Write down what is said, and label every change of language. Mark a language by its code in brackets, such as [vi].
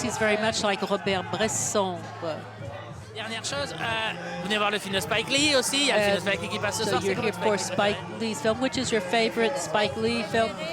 [en] He's very much like Robert Bresson. [fr] Dernière chose, vous venez voir le film de Spike Lee aussi. Il y a le film de Spike Lee qui passe ce soir. [en] So you're here for Spike Lee's film. Which is your favorite Spike Lee film?